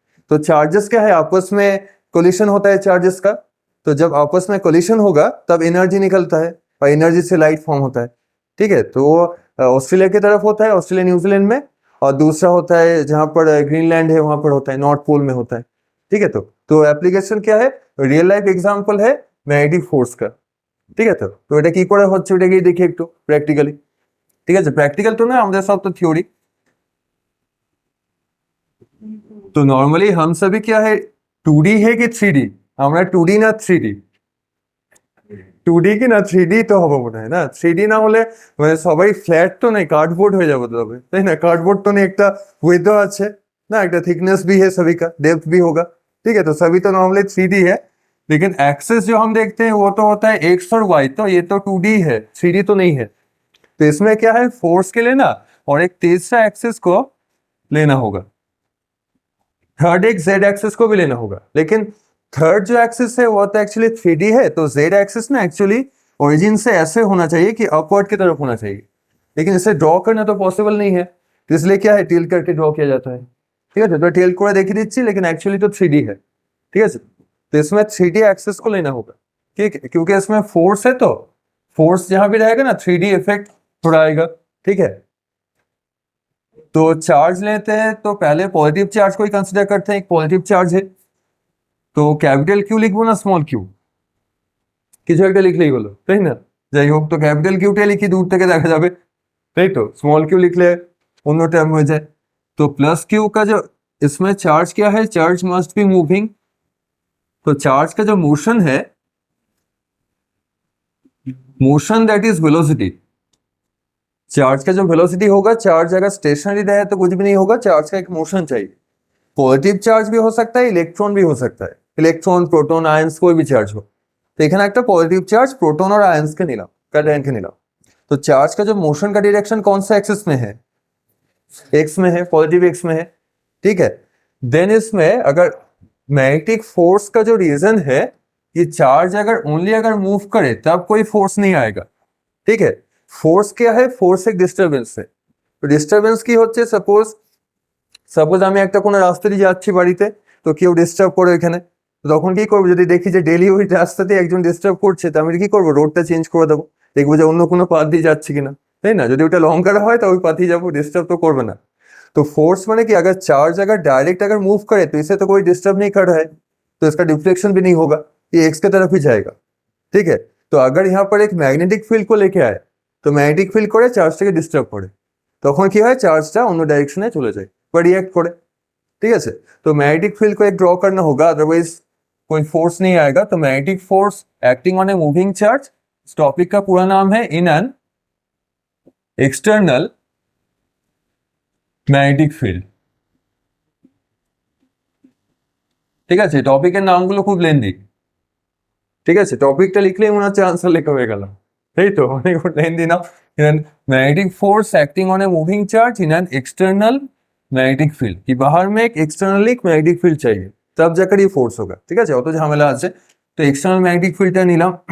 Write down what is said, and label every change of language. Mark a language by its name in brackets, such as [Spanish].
[Hindi] तो चार्जेस क्या है, आपस में कोलिशन होता है चार्जेस का, तो जब आपस में कोलिशन होगा तब एनर्जी निकलता है, और एनर्जी से लाइट फॉर्म होता है। ठीक है, तो ऑस्ट्रेलिया की तरफ होता है, ऑस्ट्रेलिया न्यूजीलैंड में, और दूसरा होता है जहां पर ग्रीनलैंड है वहां पर होता है, नॉर्थ पोल में होता है। ठीक है, तो एप्लीकेशन क्या है, रियल लाइफ एग्जांपल है मैग्नेटिक फोर्स का। [Bangla] ঠিক আছে, তো এটা কি করে হচ্ছে ওটাকেই দেখি একটু প্র্যাকটিক্যালি। ঠিক আছে, প্র্যাকটিক্যাল তো না, আমাদের সব তো থিওরি। [Hindi] तो नॉर्मली हम सभी क्या है 2D है कि 3D? [Bangla] আমরা 2D না 3D? 2D কি না 3D তো হবে মনে হয় না। 3D না হলে মানে সবাই ফ্ল্যাট তো নেই, कार्डबोर्ड হয়ে যাবে তবে, তাই না? [Hindi] कार्डबोर्ड तो नहीं, [Bangla] একটা উইথ আছে [Hindi] ना, একটা थिकनेस भी है सभी का, डेप्थ भी होगा। ठीक है, तो सभी तो नॉर्मली 3D है, लेकिन एक्सेस जो हम देखते हैं वो तो होता है एक्स और वाई, तो ये तो 2D है, 3D तो नहीं है। तो इसमें क्या है, फोर्स के लिए ना और एक तीसरा एक्सेस को लेना होगा, थर्ड एक जेड एक्सेस को भी लेना होगा, लेकिन थर्ड जो एक्सिस है वो तो एक्चुअली 3D है, तो जेड एक्सिस ना एक्चुअली ओरिजिन से ऐसे होना चाहिए कि अपवर्ड की तरफ होना चाहिए, लेकिन इसे ड्रॉ करना तो पॉसिबल नहीं है, तो इसलिए क्या है टिल्ट करके ड्रॉ किया जाता है। ठीक है, तो टिल्ट [Bangla] করে দেখিয়ে দিচ্ছি, [Hindi] लेकिन एक्चुअली तो 3D है। ठीक है, तो इसमें 3D एक्सेस को लेना होगा। ठीक है, क्योंकि इसमें फोर्स है, तो फोर्स जहां भी रहेगा ना 3D इफेक्ट थोड़ा आएगा। ठीक है, तो चार्ज लेते हैं तो पहले पॉजिटिव चार्ज को ही कंसिडर करते हैं, एक पॉजिटिव चार्ज है, तो कैपिटल क्यू लिखबो ना स्मॉल क्यू? [Bangla] কিছু একটা লিখলেই হলো, তাই না? যাই হোক, তো ক্যাপিটাল কিউটা লিখি, দূর থেকে দেখা যাবে, তাই তো। স্মॉल क्यू লিখলে অন্য টার্ম হয়ে যায়। [Hindi] तो प्लस क्यू का जो इसमें चार्ज क्या है, चार्ज मस्ट बी मूविंग, तो चार्ज का जो मोशन है, motion that is velocity, charge का जो वेलोसिटी होगा, चार्ज अगर स्टेशनरी रहे तो कुछ भी नहीं होगा, चार्ज का एक मोशन चाहिए। পজিটিভ চার্জ भी हो सकता है, ইলেকট্রন भी हो सकता है, ইলেকট্রন প্রোটন আয়ন্স कोई भी চার্জ हो। तो এখানে একটা পজিটিভ চার্জ प्रोटॉन और आयंस के निलाम कैटायन के निलाम। तो चार्ज का जो मोशन का डायरेक्शन कौन सा एक्सिस में है, एक्स में है, पॉजिटिव एक्स में है, ठीक है। देन इसमें अगर मैग्नेटिक फोर्स का जो रीजन है कि चार्ज अगर ओनली अगर मूव करे तब कोई फोर्स नहीं आएगा, ठीक है। फोर्स क्या है, फोर्स एक डिस्टारबेंस है। तो डिस्टारबेंस की [Bangla] হচ্ছে সাপোজ আমি একটা কোনো রাস্তা দিয়ে যাচ্ছি বাড়িতে, তো কেউ ডিস্টার্ব করে এখানে, তখন কি করবো, যদি দেখি যে ডেলি ওই রাস্তাতে একজন ডিস্টার্ব করছে, তো আমি কি করবো, রোডটা চেঞ্জ করে দেবো, দেখবো যে অন্য কোনো পাথ দিয়ে যাচ্ছে কিনা, তাই না। যদি ওটা লঙ্কার হয় তো ওই পাথেই যাবো, ডিস্টার্ব तो করবে না। [Hindi] तो फोर्स माने कि अगर चार्ज अगर डायरेक्ट अगर मूव करे तो इसे तो कोई डिस्टर्ब नहीं कर रहा है, तो इसका डिफ्लेक्शन भी नहीं होगा, ये एक्स की तरफ ही जाएगा, ठीक है। तो अगर यहाँ पर एक मैग्नेटिक फील्ड [Bangla] को लेके आए तो मैग्नेटिक फील्ड করে চার্জটাকে ডিস্টার্ব করে, তখন কি হয়, চার্জটা অন্য ডাইরেকশনে চলে যায় বা রিঅ্যাক্ট করে, [Hindi] ठीक है। तो मैग्नेटिक फील्ड को एक ड्रॉ करना होगा, अदरवाइज कोई फोर्स नहीं आएगा। तो magnetic force acting on a moving charge, इस टॉपिक का पूरा नाम है in an external magnetic field, [Bangla] ঠিক আছে। টপিকের নামগুলো খুব লেন্দি, ঠিক আছে। টপিকটা লিখলেই মনে হচ্ছে আনসার লেখা হয়ে গেল, এই তো অনেক লেন্দি না। [Hindi] Magnetic force acting on a moving charge in an external magnetic field, कि बाहर में एक एक्सटर्नली मैग्नेटिक फील्ड चाहिए तब जाकर ये फोर्स होगा, ठीक है। [Bangla] অত ঝামেলা আছে। তো एक्सटर्नल मैग्नेटिक फील्डটা নিলাম।